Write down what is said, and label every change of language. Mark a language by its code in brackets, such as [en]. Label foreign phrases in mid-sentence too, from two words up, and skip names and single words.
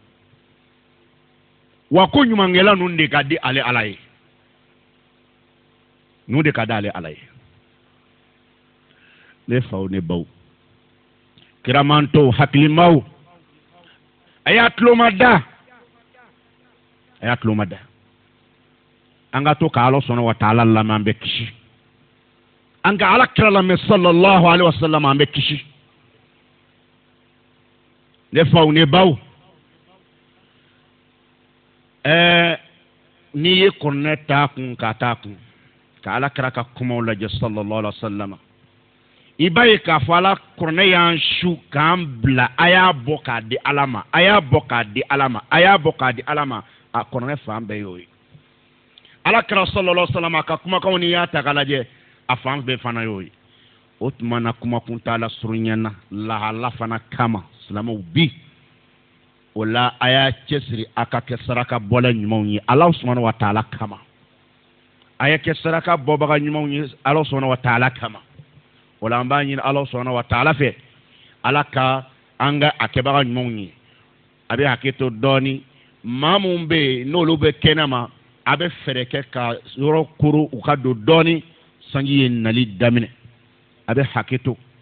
[bm] wa ko ɲumankɛla nun de ka di ale ala ye nun de ka di ale ala ye ne faw ne baw kiramantow hakilimaw a y'a tuloma da an ka to ka ala sɔnna wa taala lamɛn an bɛ kisi an ka ala kira lamɛn [ar] صلى الله عليه وسلم [bm] an bɛ kisi ne faw ne baw n'i ye kɔrɔnɛ t'a kun ka t'a kun ka ala kira ka kumaw lajɛ [ar] صلى الله عليه وسلم [bm] i b'a ye k'a fɔ ala kɔrɔnɛ y'an su k'an bila a y'a bɔ k'a di ala ma a y'a bɔ k'a di ala ma a y'a bɔ k'a di ala ma a kɔrɔnɛ fan bɛɛ y'o ye ala kira [ar] صلى الله عليه وسلم [bm] ka kumakanw ni y'a ta k'a lajɛ a fan bɛɛ fana y'o ye o tuma na kumakun t'a la surunyana lahala fana kama silamɛw bi o la a y'a cɛsiri a ka kɛ saraka bɔla ɲumanw ye ala [ar] سبحانه وتعالى [bm] kama a y'a kɛ saraka bɔbaga ɲumanw ye ala [ar] سبحانه وتعالى [bm] kama o la an b'a ɲini ala [ar] سبحانه وتعالى [bm] fɛ ala ka an ka a kɛbaga ɲumanw ye a bɛ hakɛ to dɔɔni maa mun bɛ yen n'olu bɛ kɛnɛ ma a bɛ fɛɛrɛ kɛ ka yɔrɔ koro u ka don dɔɔni sanji ye nali daminɛ a bɛ hakɛ to